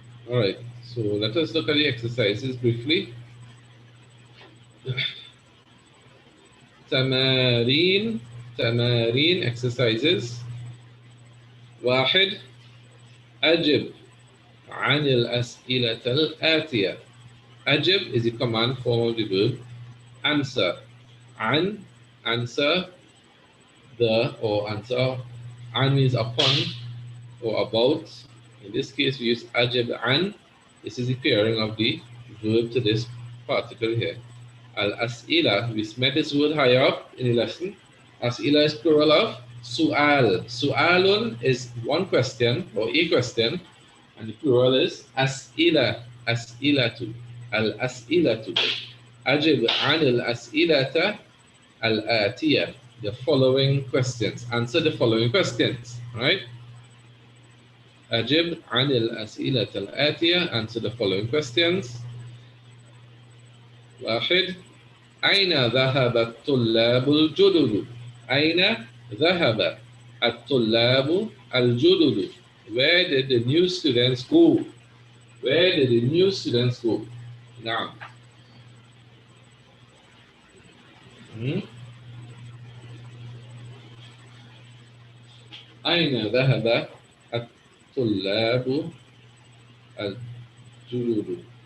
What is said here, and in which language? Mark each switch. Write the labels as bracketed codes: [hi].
[en] All right, so let us look at the exercises briefly. [ar] تمارين exercises. واحد أجب عن الأسئلة الآتية. [en] أجب is the command form of the verb. Answer. Answer the or answer An means upon or about. In this case, we use ajib an. This is the pairing of the verb to this particle here. Al-as'ila, we met this word higher up in the lesson. As'ila is plural of su'al. Su'alun is one question or a question, and the plural is as'ila, as'ilatu, al-as'ilatu. Ajib an al-as'ilata al-atiyah, the following questions. Answer the following questions, right? [ar] أجب عن الأسئلة الآتية. [en] Answer the following questions. [ar] واحد. أين ذهب الطلاب الجدد؟ أين ذهب الطلاب الجدد؟ [en] Where did the new students go? Where did the new students go? [ar] نعم. أين ذهب الطلاب الجدد?